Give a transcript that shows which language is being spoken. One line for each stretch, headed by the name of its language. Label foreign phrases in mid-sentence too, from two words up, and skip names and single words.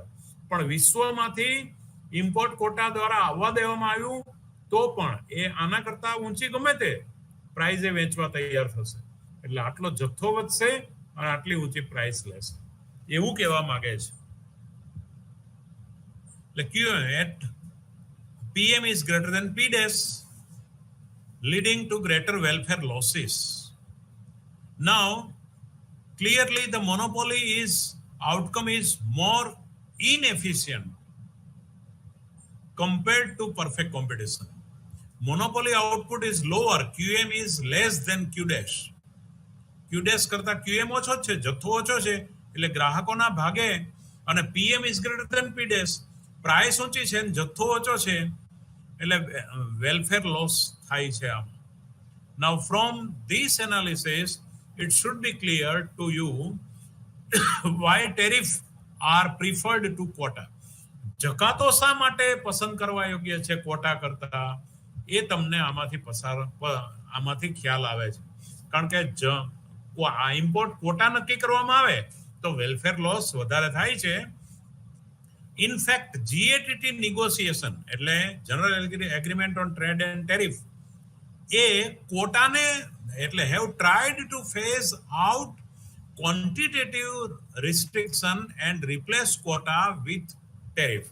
Gujarati: પણ વિશ્વમાંથી
English: import quota
Gujarati: દ્વારા આવવા દેવામાં આવ્યું તો પણ એ આના કરતા ઊંચી ગમે તે પ્રાઇઝે વેચવા તૈયાર થશે. એટલે આટલો જથ્થો વધશે અને આટલી ઊંચી પ્રાઇસ લેશે, એવું કહેવા માંગે છે.
English: એટલે Q at PM is greater than P dash, leading to greater welfare losses. Now, clearly the monopoly is outcome is more inefficient compared to perfect competition. Monopoly output is lower, QM is less than Q dash.
Gujarati: Q dash કરતા QM ઓછો છે, જથ્થો ઓછો છે એટલે ગ્રાહકોના ભાગે, અને
English: PM is greater than P dash,
Gujarati: પ્રાઇસ ઊંચી છે અને જથ્થો ઓછો છે એટલે
English: welfare loss
Gujarati: થાય છે આમ.
English: Now from this analysis it should be clear to you why tariff are preferred to quota.
Gujarati: જકાતો શા માટે પસંદ કરવા યોગ્ય છે કોટા કરતા, એ તમને આમાંથી ખ્યાલ આવે છે. કારણ કે આ
English: import quota
Gujarati: નક્કી કરવામાં આવે તો
English: welfare loss
Gujarati: વધારે થાય છે.
English: Infact GATT negotiation એટલે General Agreement on Trade and Tariff
Gujarati: એ કોટાને એટલે
English: have tried to phase out quantitative restriction and replace quota with tariff.